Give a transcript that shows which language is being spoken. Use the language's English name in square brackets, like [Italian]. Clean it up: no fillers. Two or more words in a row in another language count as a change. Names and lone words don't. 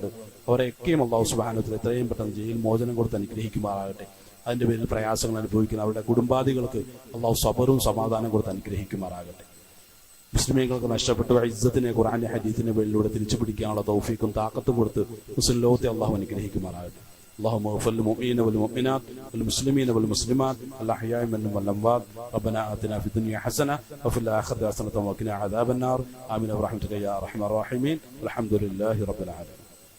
[Malayalam] അവരെയൊക്കെയും അല്ലാഹു [Arabic] سبحانه وتعالى [Malayalam] എത്രയും പെട്ടെന്ന് ജയിൽ മോചനം കൊടുത്ത് അനുഗ്രഹിക്കുമാറാകട്ടെ. അതിന്റെ പേരിൽ പ്രയാസങ്ങൾ അനുഭവിക്കുന്ന അവരുടെ കുടുംബാദികൾക്ക് അല്ലാഹു സബറും സമാധാനം കൊടുത്ത് അനുഗ്രഹിക്കുമാറാകട്ടെ. മുസ്ലിമീങ്ങൾക്ക് നഷ്ടപ്പെട്ടു ഇസ്സത്തിനെ ഖുർആന്റെ ഹദീസിന്റെ പേരിലൂടെ തിരിച്ചു പിടിക്കാനുള്ള തൗഫീഖും താക്കത്തും കൊടുത്ത് മുസ്ലിം ലോകത്തെ അല്ലാഹു അനുഗ്രഹിക്കുമാറാകട്ടെ. [Arabic] اللهم اغفر للمؤمنين والمؤمنات والمسلمين والمسلمات الأحياء منهم والأموات. ربنا آتنا في الدنيا حسنة وفي الآخرة حسنة وقنا عذاب النار. آمين برحمتك يا أرحم الراحمين. الحمد لله رب العالمين.